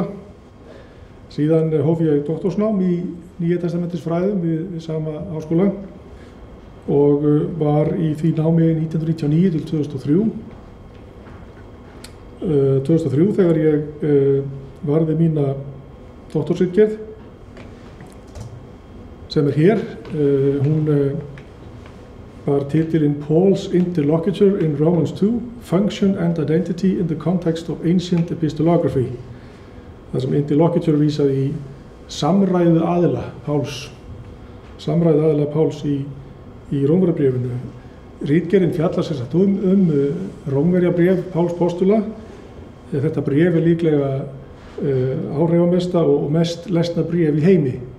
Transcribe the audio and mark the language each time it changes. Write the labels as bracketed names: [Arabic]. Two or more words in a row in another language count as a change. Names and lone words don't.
[Icelandic] Síðan hóf ég doktorsnám í Nýja testamentisfræðum við sama háskóla og var í því námi 1999 til 2003. 2003 þegar ég varði mína doktorsritgerð sem hér. Hún var titilinn Paul's Interlocutor in Romans 2, Function and Identity in the Context of Ancient Epistolography. Það sem interlocutor vísaði í samræðu aðila Páls í Rómverjabréfinu. Ritgerðin fjallar sem sagt Rómverjabréf Páls postula. Þetta bréf er líklega áhrifamesta og mest lesna bréf í heimi.